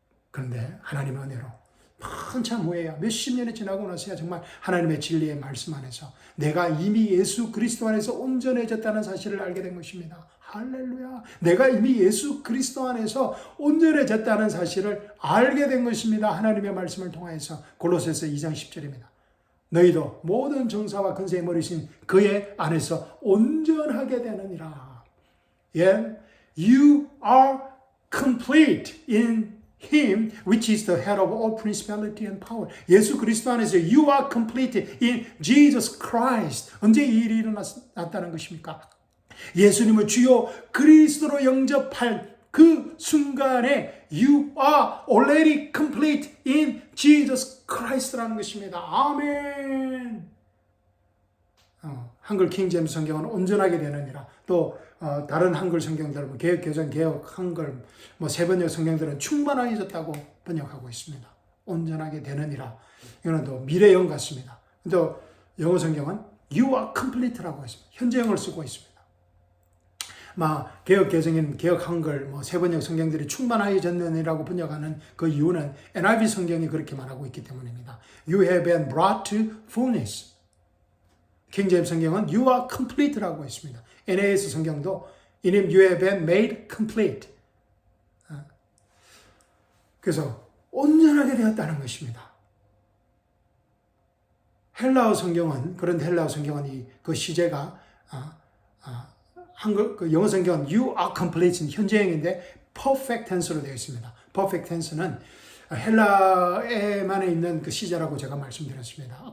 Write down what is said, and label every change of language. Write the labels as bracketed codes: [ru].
[ko] 그런데 하나님의 은혜로 한참 후에야 몇십 년이 지나고 나서야 정말 하나님의 진리의 말씀 안에서 내가 이미 예수 그리스도 안에서 온전해졌다는 사실을 알게 된 것입니다. 할렐루야. 내가 이미 예수 그리스도 안에서 온전해졌다는 사실을 알게 된 것입니다. 하나님의 말씀을 통하여서 골로새서 2장 10절입니다. 너희도 모든 정사와 근세의 머리신 그의 안에서 온전하게 되느니라. [en] Yeah, you are complete in Him, which is the head of all principality and power. [ko] 예수 그리스도 안에서 [en] you are complete in Jesus Christ. [ko] 언제 이 일이 일어났다는 것입니까? 예수님을 주요 그리스도로 영접할 그 순간에 [en] you are already complete in Jesus Christ [ko] 라는 것입니다. 아멘. 한글 킹제임스 성경은 온전하게 되느니라. 또 다른 한글 성경들, 개혁 개정, 개혁 한글, 세번역 성경들은 충만하여졌다고 번역하고 있습니다. 온전하게 되느니라. 이거는 또 미래형 같습니다. 또 영어 성경은 [en] you are complete [ko] 라고 있습니다. 현재형을 쓰고 있습니다. 개혁 개정인 개혁 한글, 세번역 성경들이 충만하여졌느니라고 번역하는 그 이유는 NIV 성경이 그렇게 말하고 있기 때문입니다. [en] You have been brought to fullness. [ko] 킹제임스 성경은 [en] you are complete [ko] 라고 있습니다. [en] NAS [ko] 성경도 [en] in him you have been made complete. [ko] 그래서 온전하게 되었다는 것입니다. 헬라어 성경은 그런데 헬라어 성경은 그 시제가 한글 그 영어 성경은 [en] you are complete [ko] 현재형인데 perfect tense로 되어 있습니다. perfect tense는 헬라에만에 있는 그 시제라고 제가 말씀드렸습니다.